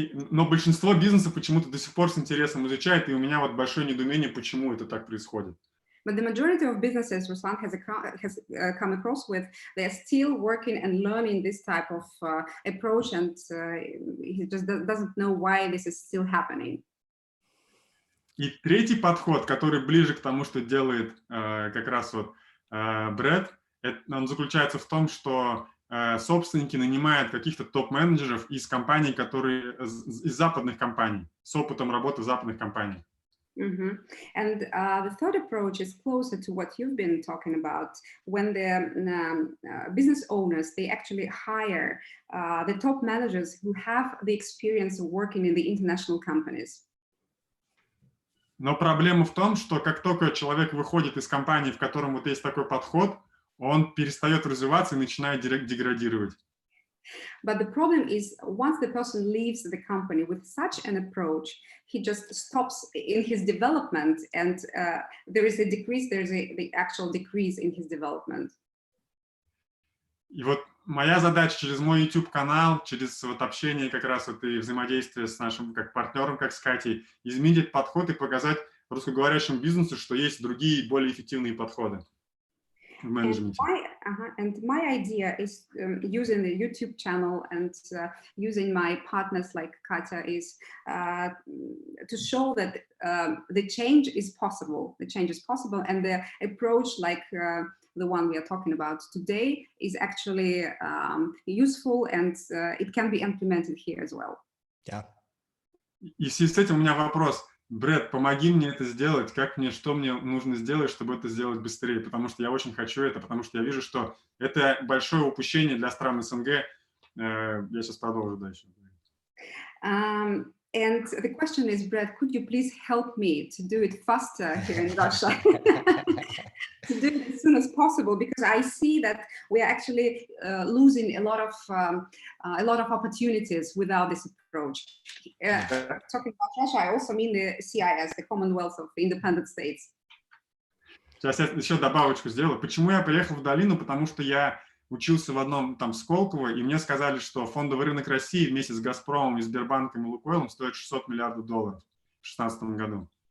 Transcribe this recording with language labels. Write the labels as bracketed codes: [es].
[ru] Но большинство бизнесов почему-то до сих пор с интересом изучает, и у меня вот большое недоумение, почему это так происходит. [en] But the majority of businesses Ruslan has come across with, they are still working and learning this type of approach, and he just doesn't know why this is still happening. [ru] И третий подход, который ближе к тому, что делает как раз вот Брэд, он заключается в том, что собственники нанимают каких-то топ-менеджеров из компаний, из западных компаний, с опытом работы в западных компаниях. Mm-hmm. [en] And the third approach is closer to what you've been talking about, when the business owners, they actually hire the top managers who have the experience of working in the international companies. [ru] Но проблема в том, что как только человек выходит из компании, в котором вот есть такой подход, он перестает развиваться и начинает деградировать. [en] But the problem is, once the person leaves the company with such an approach, he just stops in his development, and there is a decrease, the actual decrease in his development. [ru] И вот моя задача через мой YouTube-канал, через вот общение как раз вот и взаимодействие с нашим как партнером, как с Катей, изменить подход и показать русскоговорящему бизнесу, что есть другие, более эффективные подходы в менеджменте. [en] And my idea is using the YouTube channel and using my partners like Katya is to show that the change is possible. The change is possible, and the approach like the one we are talking about today is actually useful, and it can be implemented here as well. Yeah. [ru] И в связи с этим у меня вопрос. Брэд, помоги мне это сделать, что мне нужно сделать, чтобы это сделать быстрее, потому что я очень хочу это, потому что я вижу, что это большое упущение для стран СНГ. Я сейчас продолжу дальше. [en] And the question is, Brad, could you please help me to do it faster here in Russia? To do it as soon as possible, because I see that we are actually losing a lot of opportunities without this approach. Talking about Russia, I also mean the CIS, the Commonwealth of Independent States. [ru] Сейчас я еще добавочку сделаю. Почему я приехал в долину? Потому что я учился в одном там Сколково, и мне сказали, что фондовый рынок России вместе с Газпромом, и Сбербанком и Лукойлом стоит $600 миллиардов в 2016 году.